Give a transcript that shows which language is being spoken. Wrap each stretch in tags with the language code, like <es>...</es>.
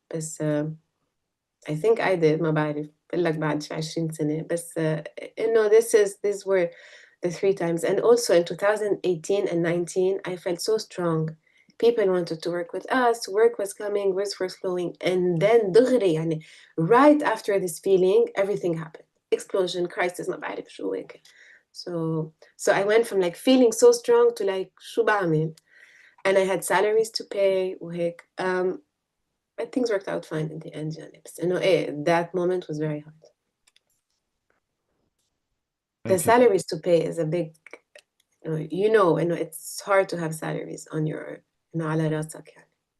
<en>But I think I did.</en> <ar>ما بعرف. بقول لك بعد 20 سنة. بس</ar> <en>these were the 3 times. And also in 2018 and 19, I felt so strong. People wanted to work with us. Work was coming. Work was flowing. And then</en> <ar>دغري يعني</ar> <en>right after this feeling, everything happened. Explosion, crisis,</en> <ar>ما بعرف شو هيك.</ar> <en>So I went from like feeling so strong to like</en> <ar>شو بعمل.</ar> <en>And I had salaries to pay</en> <ar>وهيك.</ar> <en>But things worked out fine in the end</en> <ar>يعني. بس إنه</ar> <en>that moment was very hard. The salaries to pay is a big, it's hard to have salaries on your</en> <ar>على راسك يعني.</ar>